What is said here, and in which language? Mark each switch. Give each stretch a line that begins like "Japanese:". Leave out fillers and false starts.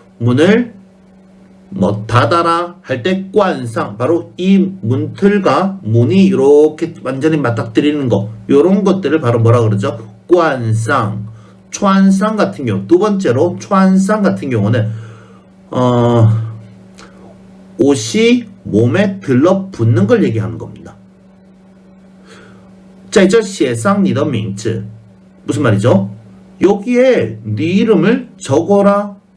Korean: 문을 닫아라 할 때 꽌쌍 바로 이 문틀과 문이 이렇게 완전히 맞닥뜨리는 거 요런 것들을 바로 뭐라 그러죠? 꽌쌍 촨쌍 같은 경우 두 번째로 촨쌍 같은 경우는 옷이 몸에 들러붙는 걸 얘기하는 겁니다.
Chinese: 在这写上你的名字
Korean: 무슨 말이죠? 여기에 네 이름을 적어라.